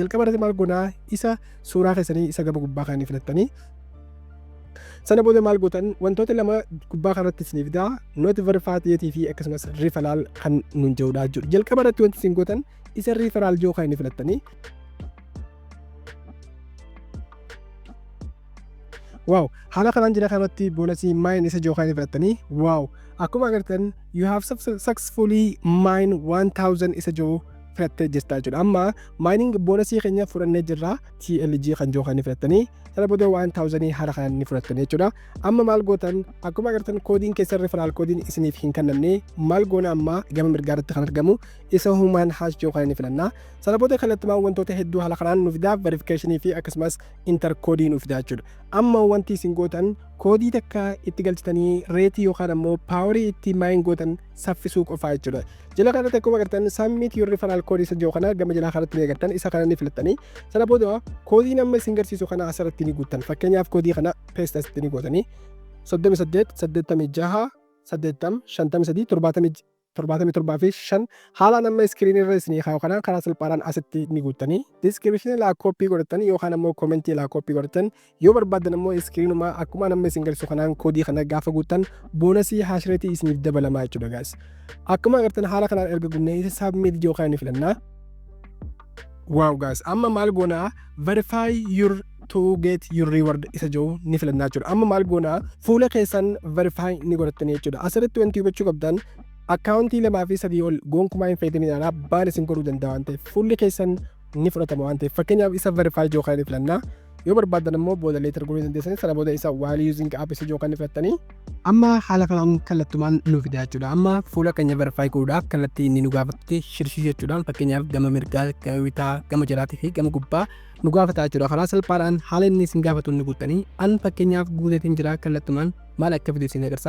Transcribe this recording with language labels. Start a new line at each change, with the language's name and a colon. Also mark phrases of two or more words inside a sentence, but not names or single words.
Oromo: Jalqaba irratti maal goonaa isa suuraa keessanii isa gaba gubbaa kan filattanii sana booda maal gootan wantoota lama gubbaa kanatti isiniif fidaa nooti verifaayitii fi akkasumas referral kan nuun jedhuudha jechuudha. Jalqaba irratti wanti isin gootan isa referral joo kan filattanii wow haala kanaan jira kanatti boonasii mine isa joo kan filattanii wow akkuma agartan
English: you have successfully mine
Oromo: 1000 isa joo filattee jirta jechuudha. Amma mining boonasii keenya fudhannee jirra TLG kan joo kan filattanii sana booda 1000 haala kanaan ni fudhattan jechuudha. Amma maal gootan akkuma agartan koodiin keessan referral koodiin isiniif hin kennamne maal goona amma gama mirgaatti kan argamu isa
English: human hash
Oromo: joo kan filanna. Sana booda kallattumaan wantoota hedduu haala kanaan nuuf fidaa verification fi akkasumas inter koodii nuuf fidaa jechuudha. Amma wanti isin gootan koodii takka itti galchitanii reetii yookaan ammoo paawarii itti maayin gootan saffisuu qofaa jechuudha. Jala kanatti akkuma agartan
English: submit your referral code
Oromo: isa joo kana gama jalaa kanatti ni agartan isa kana ni filattanii sana booda koodiin amma isin garsiisu kana asirratti ni guuttan. Fakkeenyaaf koodii kana paste asitti ni gootanii 38 86 80 53 77 fi 5 haala nama iskiriinii irra isinii kaa'u kana karaa salphaadhaan asitti ni guuttanii diskiripshinii laa kooppii godhatanii yookaan ammoo koomentii laa kooppii godhatan yoo barbaadan ammoo iskiriinuma akkuma nama isin garsiisu kanaan koodii kana gaafa guuttan boonasii haashreetii isiniif dabalamaa jechuudha guys. Akkuma agartan haala kanaan erga guunnee isa submit joo kan filannaa wow guys amma maal goonaa
English: verify your to get your reward
Oromo: isa joo ni filannaa jechuudha. Amma maal goonaa fuula keessan verify ni godhattanii jechuudha. Asirratti wanti hubachuu qabdan akkaawuntii lamaa fi sadii ol gonkumaa hin fayyadaminaa baan isin godhuu danda'a waan ta'eef fuulli keessan ni fudhatama waan ta'eef fakkeenyaaf isa verify joo kan filannaa yoo barbaadan ammoo booda leetar godhuu dandeessanii sana booda isa
English: while using app
Oromo: isa joo kan filattanii amma haala kanaan kallattumaan nu fidaa jechuudha. Amma fuula keenya verify godhuudhaaf kallattii inni nu gaafate shirshii jechuudhaan fakkeenyaaf gama mirgaa gama bitaa gama jalaatii fi gama gubbaa nu gaafataa jechuudha. Karaa salphaadhaan haala inni isin gaafatu ni guuttanii an fakkeenyaaf guuteetiin jira kallattumaan maal akka fide isin agarsiisa.